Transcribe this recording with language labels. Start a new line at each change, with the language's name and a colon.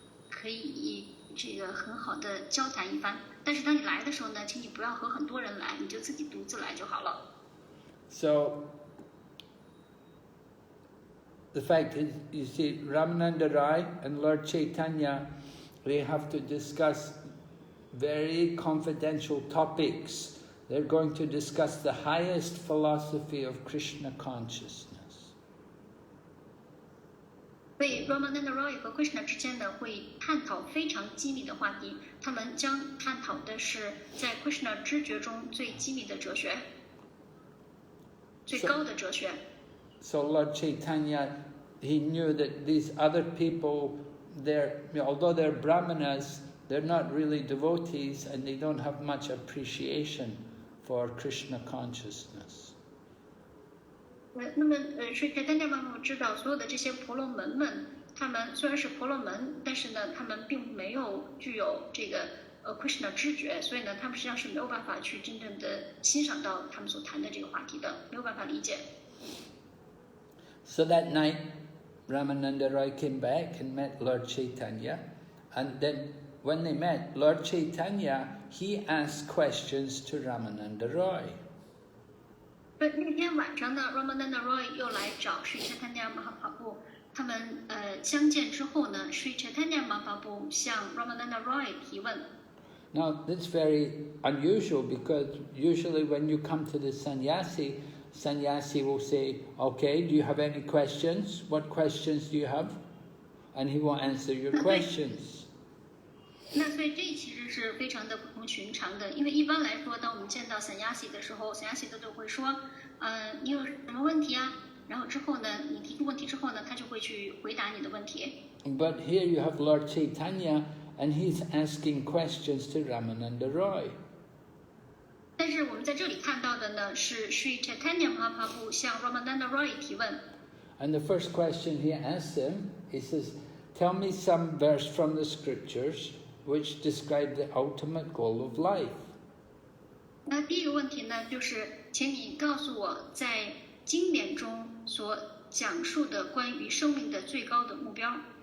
Chinese: 可以这个很好的交谈一番。但是当你来的时候呢，请你不要和很多人来，你就自己独自来就好了。
English: So the fact is, you see, Ramananda Roy and Lord Chaitanya, they have to discuss very confidential topics. They're going to discuss the highest philosophy of Krishna consciousness.
Chinese: 所以 Ramananda Roy 和 Krishna 之间呢，会探讨非常机密的话题。他们将探讨的是在 Krishna 知觉中最机密的哲学，最高的哲学。
English: So Lord Chaitanya, he knew that these other people, although they're Brahmanas, they're not really devotees, and they don't have much appreciation for Krishna consciousness.
Chinese: 那么Sri Chaitanya Mahaprabhu 知道所有的这些婆罗门们，他们虽然是婆罗门，但是呢，他们并没有具有这个Krishna 知觉，所以呢，他们实际上是没有办法去真正的欣赏到他们所谈的这个话题的，没有办法理解。
English: So that night, Ramananda Roy came back and met Lord Chaitanya, And then when they met, Lord Caitanya, he asked questions to Ramananda Roy.
Chinese: 那天晚上呢 ，Ramananda Roy 又来找 Sri Chaitanya Mahaprabhu。他们相见之后呢 ，Sri Chaitanya Mahaprabhu 向 Ramananda Roy 提问。
English: Now that's very unusual because usually when you come to the sannyasi will say, "Okay, do you have any questions? What questions do you have?" And he will answer your questions.
Chinese: 那所以这其实是非常的不同寻常的，因为一般来说，当我们见到sannyasi的时候，sannyasi都会说，你有什么问题啊？然后之后呢，你提出问题之后呢，他就会去回答你的问题。
English: But here you have Lord Caitanya, and he's asking questions to Ramananda Roy.
Chinese: 但是我们在这里看到的呢，是 Sri Chaitanya Mahaprabhu 向 Ramananda Roy 提问。
English: And the first question he asks him, he says, "Tell me some verse from the scriptures which describe the ultimate goal of life."
Chinese: 那第一个问题呢，就是请你告诉我在经典中所讲述的关于生命的最高的目标。